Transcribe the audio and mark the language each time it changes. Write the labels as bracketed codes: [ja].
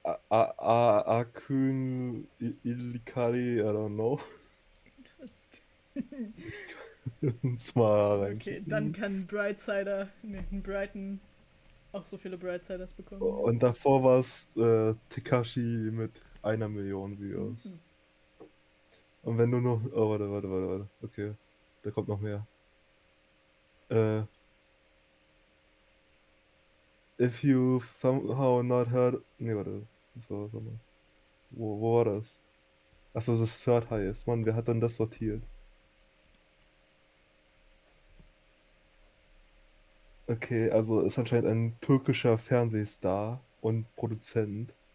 [en] Akün Illikari, I don't know. [de] Das mal Okay, reinschicken. dann kann Brighton auch so viele Brightsiders bekommen. Und davor war es Tekashi mit 1 Million Views. Mhm. Und wenn du noch. Oh, warte. Okay, da kommt noch mehr. [en] If you've somehow not heard. [de] Nee, warte. Wo war das? Achso, das ist Third Highest. Mann, wer hat dann das sortiert? Okay, also ist anscheinend ein türkischer Fernsehstar, und Produzent.